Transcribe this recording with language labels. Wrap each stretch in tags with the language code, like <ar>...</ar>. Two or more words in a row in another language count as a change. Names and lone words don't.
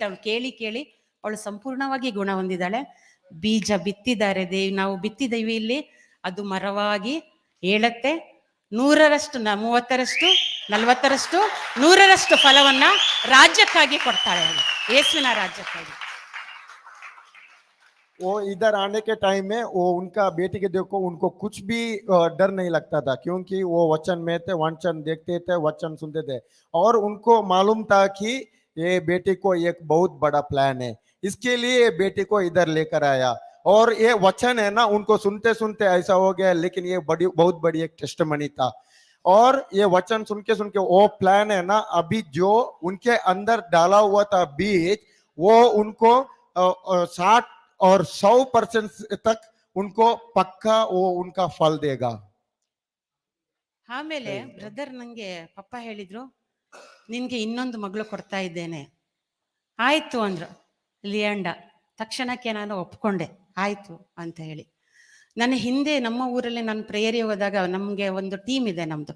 <kn>ಅವಳು ಕೇಳಿ ಅವಳು ಸಂಪೂರ್ಣವಾಗಿ ಗುಣ ಹೊಂದಿದ್ದಾಳೆ. ಬೀಜ ಬಿತ್ತಿದ್ದಾರೆ, ನಾವು ಬಿತ್ತಿದ್ದೀವಿ ಇಲ್ಲಿ, ಅದು ಮರವಾಗಿ ಏಳತ್ತೆ. 100ರಷ್ಟು, 30ರಷ್ಟು, 40ರಷ್ಟು, 100ರಷ್ಟು ಫಲವನ್ನ ರಾಜ್ಯಕ್ಕಾಗಿ ಕೊಡ್ತಾಳೆ, ಯೇಸುವಿನ ರಾಜ್ಯಕ್ಕಾಗಿ.</kn> <hi>वो इधर आने के टाइम में वो उनका बेटी के देखो उनको कुछ भी डर नहीं लगता था, क्योंकि वो वचन में थे, वचन देखते थे, वचन सुनते थे, और उनको मालूम था कि ये बेटी को एक बहुत बड़ा प्लान है, इसके लिए बेटी को इधर लेकर आया। और ये वचन है ना, उनको सुनते सुनते ऐसा हो गया, लेकिन ये बहुत बड़ी एक टेस्टमनी था। और ये वचन सुन के वो प्लान है ना, अभी जो उनके अंदर डाला हुआ था बीज, वो उनको 60 और 100% तक उनको पक्का वो उनका फल देगा।</hi> <kn>ಆಮೇಲೆ ಬ್ರದರ್ ನಂಗೆ ಪಪ್ಪ ಹೇಳಿದ್ರು, ನಿನ್ಗೆ ಇನ್ನೊಂದು ಮಗಳು ಕೊಡ್ತಾ ಇದ್ದೇನೆ. ಆಯ್ತು ಅಂದ್ರು ಲಿಯಾಂಡ. ತಕ್ಷಣಕ್ಕೆ ನಾನು ಒಪ್ಕೊಂಡೆ, ಆಯ್ತು ಅಂತ ಹೇಳಿ. ನನ್ನ ಹಿಂದೆ ನಮ್ಮ ಊರಲ್ಲಿ ನಾನು ಪ್ರೇಯರಿಗೆ ಹೋದಾಗ ನಮ್ಗೆ ಒಂದು ಟೀಮ್ ಇದೆ ನಮ್ದು.</kn>